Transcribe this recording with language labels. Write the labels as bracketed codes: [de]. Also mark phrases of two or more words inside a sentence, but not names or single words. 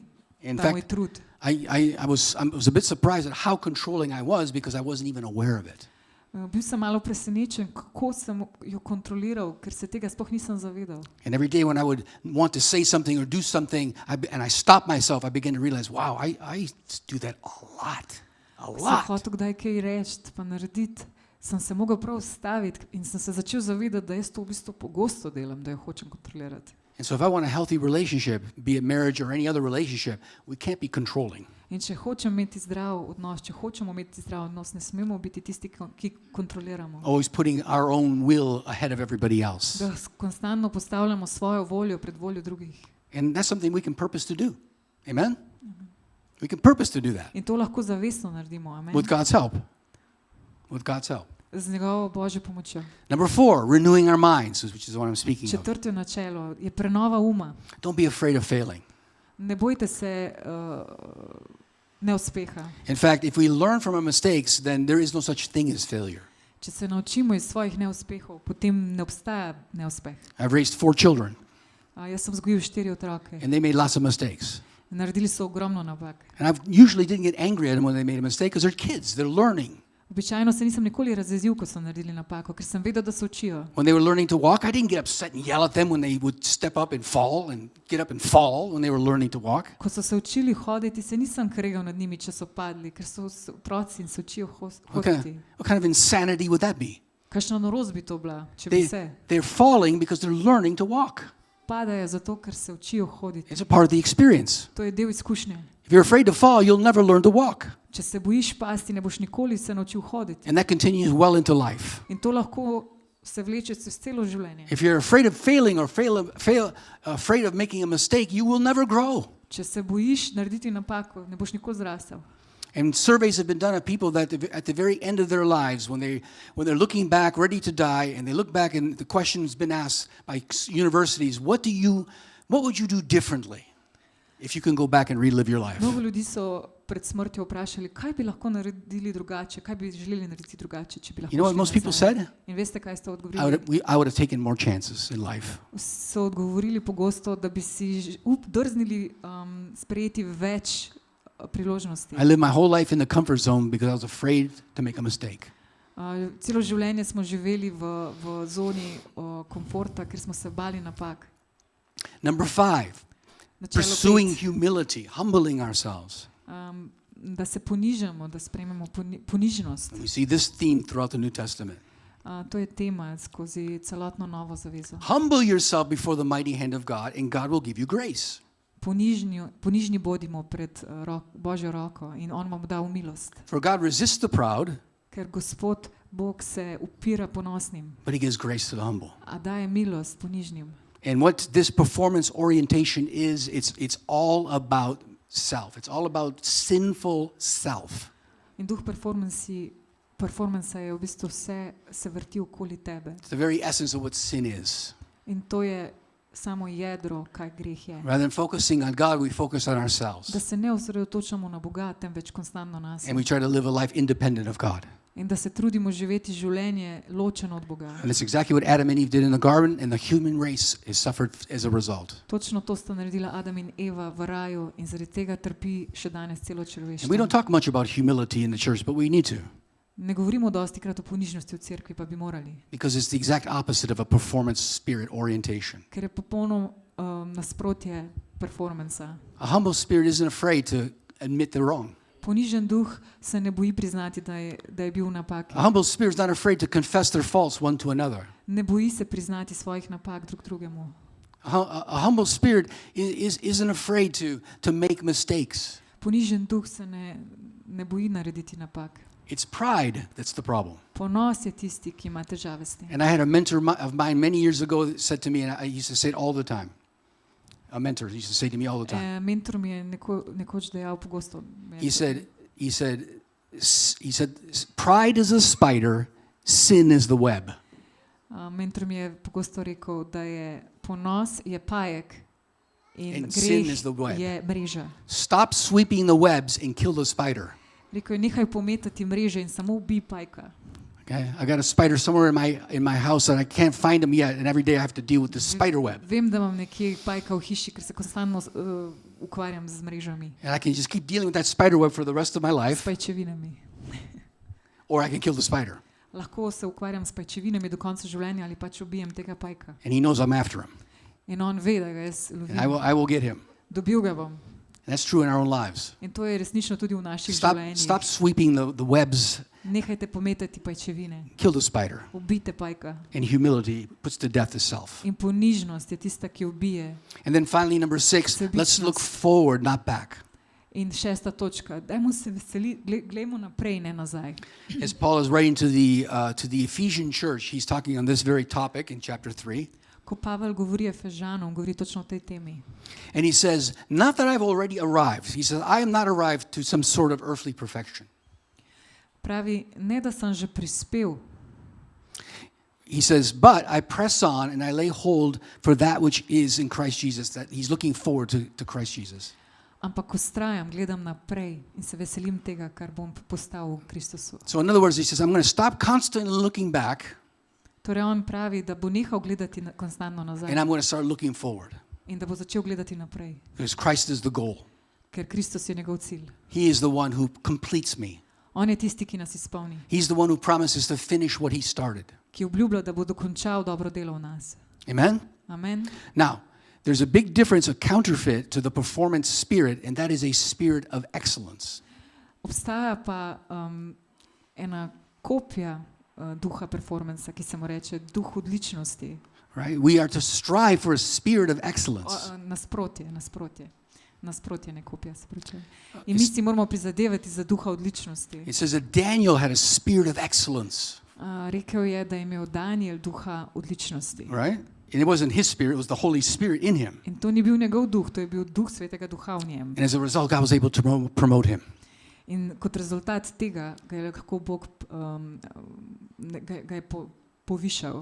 [en] In [sl] ta moj [en] fact, [sl] trud. [en] I was a bit surprised at how controlling I was because I wasn't even aware of it. [sl] Bil sem malo presenečen, kako sem jo kontroliral, ker se tega sploh nisem zavedal. [en] And every day when I would want to say something or do something, and I stop myself, I begin to realize, wow, I do that a lot. [sl] Ko sem hotel kdaj kaj reči, pa narediti, sem se mogel prav ustaviti in sem se začel zavedati, da jaz to v bistvu pogosto delam, da jo hočem kontrolirati. [en] And so if I want a healthy relationship, be it marriage or any other relationship, we can't be controlling. [sl] In če hočem imeti zdrav odnos, če hočemo imeti zdrav odnos, ne smemo biti tisti, ki kontroliramo. [en] Always putting our own will ahead of everybody else. [sl] Da konstantno postavljamo svojo voljo pred voljo drugih. [en] And that's something we can purpose to do. Amen? We can purpose to do that [sl] In to lahko zavestno naredimo, amen. [en] with God's help. With God's help. [sl] Z njegovo Božjo pomočjo. [en] Number 4, renewing our minds, which is what I'm speaking of. [sl] Četrto načelo je prenova uma. [en] Don't be afraid of failing. [sl] Ne bojte se neuspeha. [en] In fact, if we learn from our mistakes, then there is no such thing as failure. [sl] Če se naučimo iz svojih neuspehov, potem ne obstaja neuspeh. [en] I've raised 4 children, [sl] Jaz sem vzgojil 4 otroke. [en] and they made lots of mistakes. [sl] Naredili so ogromno napak. [en] And I usually didn't get angry at them when they made a mistake because they're kids, they're learning. [sl] Običajno se nisem nikoli razjezil, ko so naredili napako, ker sem vedel, da se učijo. [en] When they were learning to walk, I didn't get upset and yell at them when they would step up and fall and get up and fall when they were learning to walk. [sl] Ko so se učili hoditi, se nisem kregal nad njimi, če so padli, ker so otroci in se učijo hoditi. [en] What kind of insanity would that be? [sl] Kakšna norost bi to bila, če bi se. [en] They're falling because they're learning to walk. [sl] Padajo zato, ker se učijo hoditi. [en] It's a part of the experience. [sl] To je del izkušnje. [en] If you're afraid to fall, you'll never learn to walk. [sl] Če se bojiš pasti, ne boš nikoli se naučil hoditi. [en] And that continues well into life. [sl] In to lahko se vleče čez celo življenje. [en] If you're afraid of failing or afraid of making a mistake, you will never grow. [sl] Če se bojiš narediti napako, ne boš nikoli zrasel. [en] And surveys have been done of people that at the very end of their lives, when they're looking back, ready to die, and they look back and the question's been asked by universities, what would you do differently if you can go back and relive your life? [sl] Mnogo ljudi so pred smrtjo vprašali, kaj bi lahko naredili drugače, kaj bi želeli narediti drugače, če bi lahko [en] You know what [sl] šli [en] most people [sl] nazaj. [en] said? [sl] In veste, kaj ste [en] I [sl] odgovorili? [en] would have taken more chances in life. [sl] So odgovorili pogosto, da bi si drznili sprejeti več priložnosti. [en] I lived my whole life in the comfort zone because I was afraid to make a mistake. [sl] Celo življenje smo živeli v zoni komforta, ker smo se bali napak. [en] Number 5, [sl] Načelo [en] pursuing [sl] 5, [en] humility, humbling ourselves. [sl] da se ponižamo, da sprejmemo ponižnost. [en] And we see this theme throughout the New Testament. [sl] To je tema skozi celotno Novo zavezo. [en] Humble yourself before the mighty hand of God, and God will give you grace. [sl] Ponižni bodimo pred Božjo roko in on vam da milost. [en] For God resists the proud, [sl] Ker Gospod Bog se upira ponosnim, [en] but he gives grace to the humble. [sl] a daje milost ponižnim. [en] And what this performance orientation is, it's all about self. It's all about sinful self. [sl] In duh performansa je v bistvu vse se vrti okoli tebe. [en] It's the very essence of what sin is. [sl] In to je samo jedro, kaj greh je. [en] Rather than focusing on God, we focus on [sl] Da [en] ourselves. [sl] se ne osredotočamo na Boga, temveč konstantno nas. [en] And we try to live a life independent of God. [sl] In da se trudimo živeti življenje ločeno od Boga. [en] And it's exactly what Adam and Eve did in the garden, and the human race has suffered as a result. [sl] Točno to sta naredila Adam in Eva v raju in zaradi tega trpi še danes celo [en] And we [sl] človeštvo. [en] don't talk much about humility in the church, but we need to, [sl] Ne govorimo dosti krat o ponižnosti v cerkvi, pa bi morali. [en] because it's the exact opposite of a performance spirit orientation. [sl] Ker je popolno nasprotje performansa. [en] A humble spirit isn't afraid to admit they're wrong. [sl] Ponižen duh se ne boji priznati, da je bil v napaki. [en] A humble spirit is not afraid to confess their faults one to another. [sl] Ne boji se priznati svojih napak drug drugemu. [en] A humble spirit isn't afraid to make mistakes. [sl] Ponižen duh se ne boji narediti napak. [en] It's pride that's the problem. [sl] Ponos je tisti, ki ima težave s tem. [en] And I had a mentor of mine many years ago that said to me, and I used to say it all the time. A mentor used to say to me all the time. [sl] Mentor mi je nekoč dejal pogosto. [en] He said, pride is a spider, sin is the web. [sl] Mentor mi je pogosto rekel, da je ponos je pajek in [en] And sin [sl] greh [en] is the web. [sl] je mreža. [en] Stop sweeping the webs and kill the spider. [sl] Rekel je, nehaj pometati mreže in samo ubij pajka. [en] Okay, I got a spider somewhere in my house and I can't find him yet, and every day I have to deal with the spider web. [sl] Vem, da imam nekje pajka v hiši, ker se konstantno ukvarjam z mrežami, [en] And I can just keep dealing with that spider web for the rest of my [sl] s [en] life, [sl] pajčevinami. [en] or I can kill the spider. [sl] Lahko se ukvarjam s pajčevinami do konca življenja ali pač ubijem tega pajka. [en] And he knows I'm after him. [sl] In on ve, da ga jaz [en] And [sl] lovim. [en] I will get him. [sl] Dobil ga bom. [en] And that's true in our own lives. [sl] In to je resnično tudi v naših [en] Stop [sl] življenjih. [en] sweeping the webs, [sl] Nehajte pometati pajčevine. [en] kill the spider. [sl] Ubijte pajka. [en] And humility puts to death the self. [sl] In ponižnost je tista, ki ubije. [en] And then finally, number 6, let's [sl] Sebičnost. [en] look forward, not back. [sl] In 6. točka, dajmo se veseliti, glejmo naprej, ne nazaj. [en] As Paul is writing to the Ephesian church, he's talking on this very topic in chapter 3. [sl] Ko Pavel govori Efežanom, govori točno o tej temi. [en] And he says, not that I've already arrived. He says, I am not arrived to some sort of earthly perfection. [sl] Pravi, ne da sem že prispel, [en] He says, but I press on and I lay hold for that which is in Christ Jesus, that he's looking forward to Christ Jesus. [sl] ampak ustrajam, gledam naprej in se veselim tega, kar bom postal v Kristusu. [en] So in other words, he says, I'm going to stop constantly looking back [sl] Torej on pravi, da bo nehal gledati konstantno nazaj [en] and I'm going to start looking forward [sl] in da bo začel gledati naprej, [en] because Christ is the goal. [sl] ker Kristus je njegov cilj. [en] He is the one who completes me. [sl] On je tisti, ki nas izpolni, [en] He's the one who promises to finish what he started. [sl] ki obljublja, da bo dokončal dobro delo v nas. [en] Amen? Amen. Now, there's a big difference, a counterfeit to the performance spirit, and that is a spirit of excellence. [sl] Obstaja pa ena kopija duha performansa, ki se mu reče duh odličnosti. [en] Right? We are to strive for a spirit of excellence. [sl] Nasprotje, ne kopija, se pravi. In mi si moramo prizadevati za duha odličnosti. [en] It says that Daniel had a spirit of excellence, [sl] Rekel je, da je imel Daniel duha odličnosti. [en] right? And it wasn't his spirit, it was the Holy Spirit in him. [sl] In to ni bil njegov duh, to je bil duh svetega duha v njem. [en] And as a result, God was able to promote him. [sl] In kot rezultat tega ga je lahko Bog ga je povišal.